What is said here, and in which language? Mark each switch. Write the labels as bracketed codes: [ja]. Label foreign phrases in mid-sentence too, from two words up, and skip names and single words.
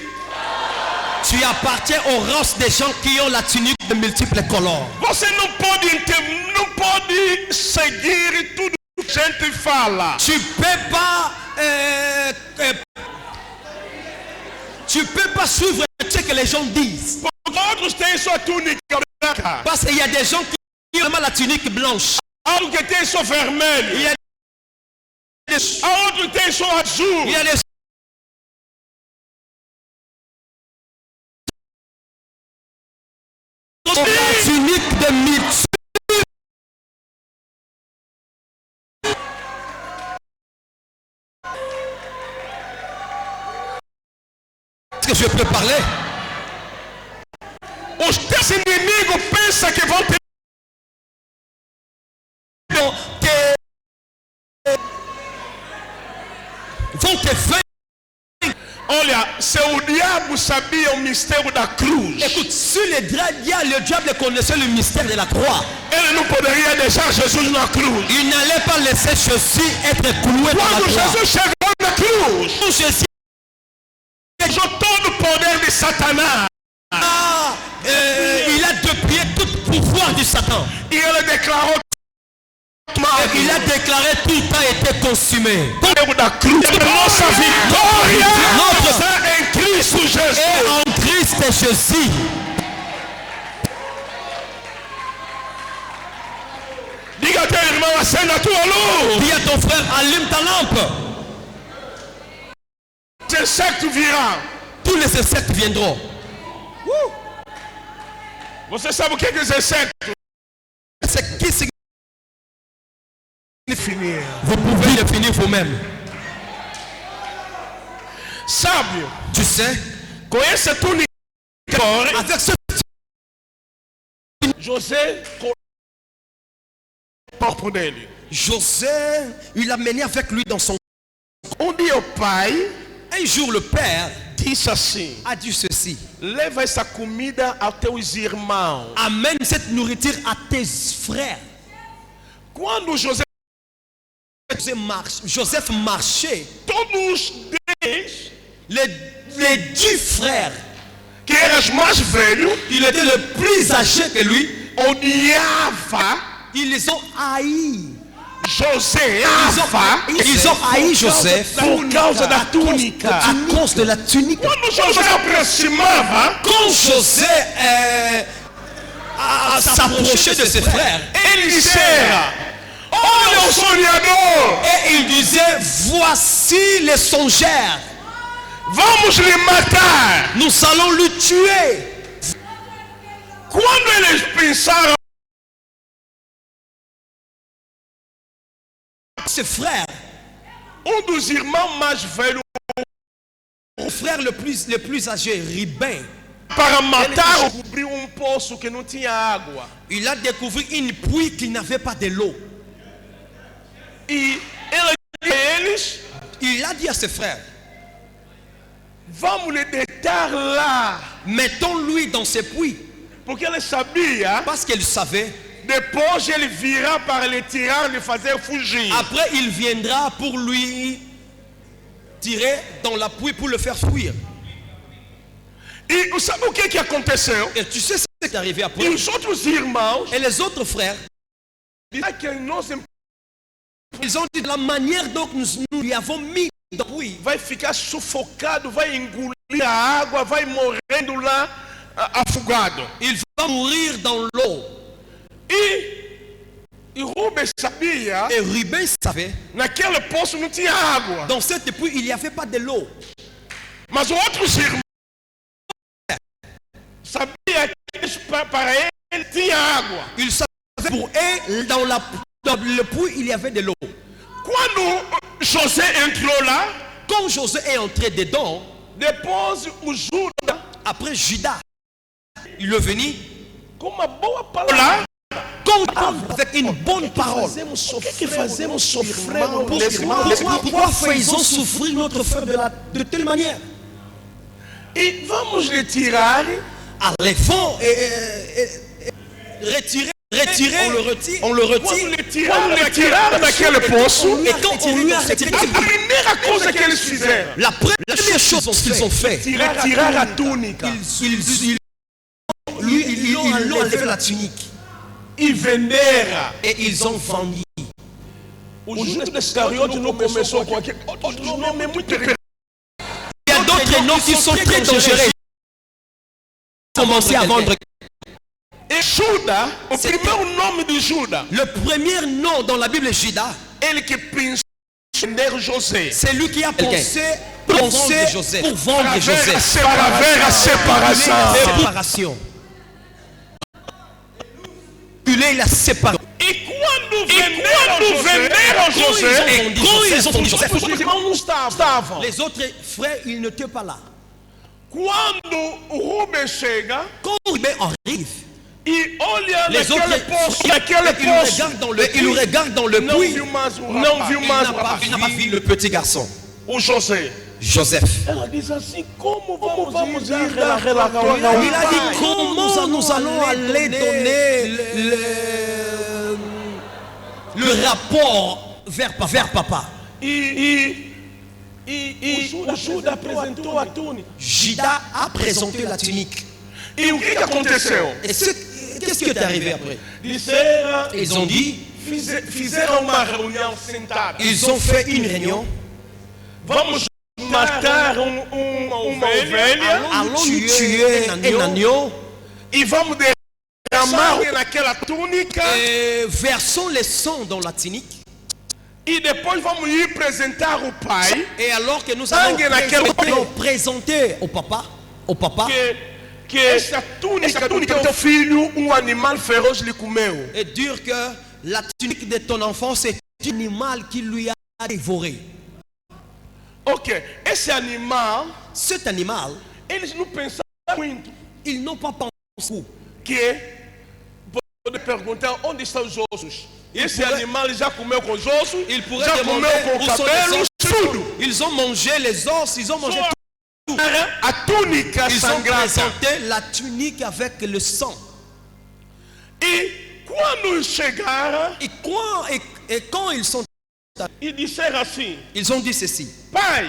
[fr] Tu appartiens aux races des gens qui ont la tunique de multiples couleurs. [pt] Você não pode seguir tudo que a gente fala. [fr] Tu peux pas suivre ce que les gens disent. [pt] Outros têm sua túnica branca. [fr] Parce qu'il y a des gens qui ont vraiment la tunique blanche. [pt] Outros que têm sua [fr] Il y [pt] vermelha. [fr] a [pt] Outros têm sua azul. [fr] Il y a des la tunique de multiples. Est-ce que je peux parler? [pt] Os teus inimigos pensam que vão ter. [fr] Vont te faire. [pt] Olha, se o diabo sabia o mistério da cruz, [fr] Écoute, si le diable connaissait le mystère de la croix, [pt] ele não poderia deixar Jesus na cruz. [fr] il n'allait pas laisser Jésus être cloué dans la [pt] Quando [fr] croix. [pt] Jesus chegou na cruz, [fr] Quand Jésus [pt] deixou todo o poder de Satanás. [fr] il a déplié tout pouvoir du Satan. [pt] E ele declarou [fr] Et il a déclaré tout a été consumé. [pt] o da cruz. Nossa vitória está em Cristo [fr] Et Jesus. en Christ Jésus. [pt] Diga a teu irmão, acenda a tua luz. [fr] Dis à ton frère, allume ta lampe. [pt] Os insectos virão. [fr] Tous les insectes viendront. [pt] Você sabe o que é os insectos? [fr] C'est qui signifie? Definir. Vous pouvez définir vous-même. [pt] Sabe, [fr] Tu sais, [pt] com essa túnica, [fr] avec ce [pt] José colocou o corpo dele. [fr] José, il l'a mené avec lui dans son... [pt] Dia o pai [fr] Un jour, le père [pt] disse assim: [fr] a dit ceci. [pt] leva essa comida aos teus irmãos. [fr] Amène cette nourriture à tes frères. [pt] Quando [fr] Joseph marchait. [pt] todos 10 [fr] Les 10 frères, [pt] que eram os mais velhos, [fr] il était le plus âgé que lui. [pt] odiava [fr] Ils les ont haïs. [pt] José. [fr] Ils ont haï Joseph [pt] Por causa da túnica. [fr] à cause de la tunique. [pt] Quando José aproximava, [fr] Quand José s'approchait de ses frères, [pt] ele dissera: olha o sonhador, [fr] et il disait, voici les songeurs, [pt] vamos lhe matar. [fr] nous nous allons le tuer. [pt] Quando eles pensaram, [fr] Ses frères, [pt] dos irmãos mais velhos, [fr] le frère le plus âgé, Ribin, [pt] para matar, descobriu poço que não tinha água. [fr] il a découvert une puits qui n'avait pas de l'eau. [pt] E ele disse a eles: [fr] Il a dit à ses frères, [pt] vamos lhe deitar lá. [fr] mettons-lui dans ce puits. [pt] Porque ele sabia, [fr] Parce qu'il savait, [pt] depois ele virá para lhe tirar, lhe fazer fugir. [fr] après il viendra pour lui tirer dans la puits pour le faire fuir. [pt] E sabe o que aconteceu? [fr] Et tu sais ce qui est arrivé après? [pt] E os outros irmãos, [fr] Et les autres frères, [pt] que nós [fr] ils ont dit de la manière dont nous lui avons mis dans le puits, [pt] vai ficar sufocado, vai engolir a água, vai morrendo lá afogado. [fr] il va mourir dans l'eau. [pt] E Rubens sabia, [fr] Et Rubin savait, [pt] naquele poço não tinha água. [fr] dans cette puits, il n'y avait pas de l'eau. [pt] Mas outros irmãos sabia que para ele tinha água. [fr] Il savait pour eux, dans le puits, il y avait de l'eau. [pt] Quando José entrou lá, [fr] Quand Josué est entré dedans, [pt] depois o Judas, [fr] après Judas, il est venu, [pt] com uma boa palavra, [fr] avec une bonne parole. [pt] fazemos sofrer [fr] Pourquoi faisons souffrir notre frère de telle manière? [pt] E vamos lhe tirar, [fr] Allez-vous retirer, on le retire. [pt] quando lhe tiraram daquele poço, [fr] Et quand on lui a retiré, [pt] a primeira coisa que eles fizeram, [fr] la première chose qu'ils ont fait, [pt] tirar a túnica [fr] ils l'ont enlevé la tunique [pt] e venderam. [fr] et ils ont vendu. [pt] O Judas Iscariote não começou com aquele outro nome muito [fr] Il y a d'autres noms qui sont très dangereux. Commencer à vendre. [pt] E Judas, o primeiro nome de Judas, [fr] Le premier nom dans la Bible est Judas. [pt] ele que pensou em vender José, [fr] C'est lui qui a pensé pour vendre Joseph. [pt] para ver a separação. [fr] Séparation. Il a séparé. [pt] E quando venderam José, [fr] Et quand ils ont vendu Joseph, [pt] os irmãos não estavam. [fr] les autres frères, ils n'étaient pas là. [pt] Quando o Rubens chega [fr] Quand Rubin arrive, [pt] e olha [fr] les autres [pt] naquele poço, [fr] ils regardent dans le [pt] não [fr] puits. [pt] viu mais o [fr] Il [pt] rapaz, [fr] n'a pas vu le petit garçon, [pt] o José. [fr] Joseph. [pt] Ela diz assim: como vamos ir [fr] Il a dit comment nous allons aller donner le rapport vers papa. [pt] O Judas apresentou a túnica. [fr] Judas a présenté la tunique. [pt] E o que aconteceu? [fr] Et qu'est-ce qui est arrivé après? [pt] Disseram, [fr] Ils ont dit, [pt] fizeram uma reunião sentada. [fr] ils ont fait une réunion. [pt] Vamos matar uma ovelha [fr] Allons tuer un agneau [pt] e vamos derramar naquela túnica [fr] et versons le sang dans la tunique. [pt] e depois vamos ir apresentar o pai [fr] Et alors que nous allons présenter au papa, [pt] que essa túnica do teu filho, animal feroz lhe comeu. [fr] et dire que la tunique de ton enfant c'est un animal qui lui a dévoré. [pt] Ok, esse animal, [fr] Cet animal, [pt] eles não pensaram muito. [fr] ils n'ont pas pensé. [pt] Que pode perguntar onde estão os ossos. Esse animal já comeu com os ossos, [fr] Ils pourraient [pt] já [fr] demander [pt] comeu com [fr] où [pt] o [fr] sont les [pt] cabelo, [fr] os. [pt] tudo. [fr] Ils ont mangé les os, ils ont mangé tout. [pt] A túnica [fr] Ils ont [pt] sangrada. [fr] présenté la tunique avec le sang. [pt] E quando chegaram, [fr] Et quand ils sont, [pt] e disseram assim: [fr] ils ont dit ceci. [pt] pai,